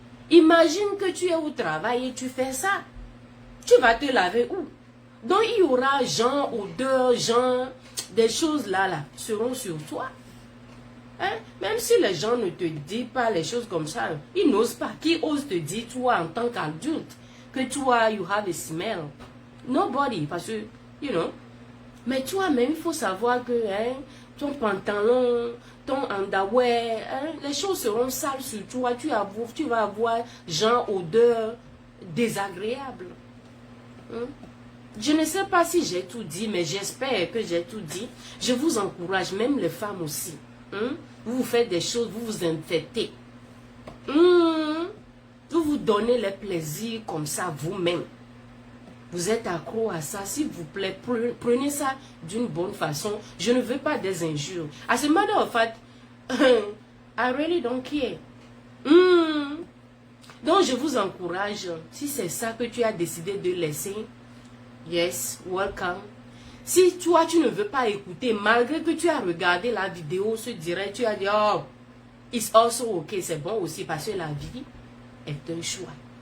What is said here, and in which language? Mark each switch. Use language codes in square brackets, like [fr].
[fr] Imagine que tu es au travail et tu fais ça. Tu vas te laver où? Donc il y aura genre, odeur, genre, des choses là seront sur toi. Hein? Même si les gens ne te disent pas les choses comme ça, ils n'osent pas. Qui ose te dire, toi, en tant qu'adulte, que toi, [en] you have a smell? Nobody, [fr] parce que, [en] you know. [fr] Mais toi-même, il faut savoir que ton pantalon, ton underwear, les choses seront sales sur toi. Tu vas avoir genre odeur désagréable. Je ne sais pas si j'ai tout dit, mais j'espère que j'ai tout dit. Je vous encourage, même les femmes aussi. Vous faites des choses, vous vous infectez. Vous vous donnez les plaisirs comme ça vous-même. Vous êtes accro à ça, s'il vous plaît, prenez ça d'une bonne façon. Je ne veux pas des injures. [en] As a matter of fact, I really don't care. [fr] Donc je vous encourage, si c'est ça que tu as décidé de laisser, [en] yes, welcome. [fr] Si toi, tu ne veux pas écouter, malgré que tu as regardé la vidéo, ce direct, tu as dit, [en] oh, it's also okay, [fr] c'est bon aussi, parce que la vie est un choix.